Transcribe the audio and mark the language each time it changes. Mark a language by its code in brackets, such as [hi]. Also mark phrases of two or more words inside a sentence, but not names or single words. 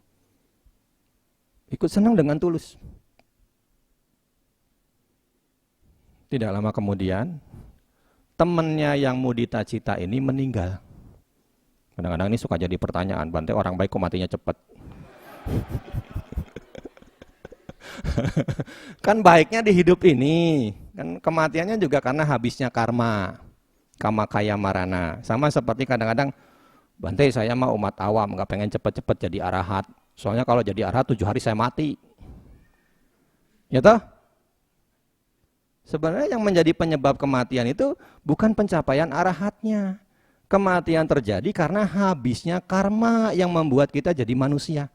[id] Ikut senang dengan tulus. Tidak lama kemudian, temannya yang mudita cita ini meninggal. Kadang-kadang ini suka jadi pertanyaan, Bante orang baik kok matinya cepat? Kan baiknya di hidup ini, kan kematiannya juga karena habisnya karma, [pi] kama kaya marana. [id] Sama seperti kadang-kadang, Bante saya mah umat awam, nggak pengen cepet-cepet jadi arahat. Soalnya kalau jadi arahat 7 hari saya mati. Ya toh? Sebenarnya yang menjadi penyebab kematian itu bukan pencapaian arahatnya. Kematian terjadi karena habisnya karma yang membuat kita jadi manusia.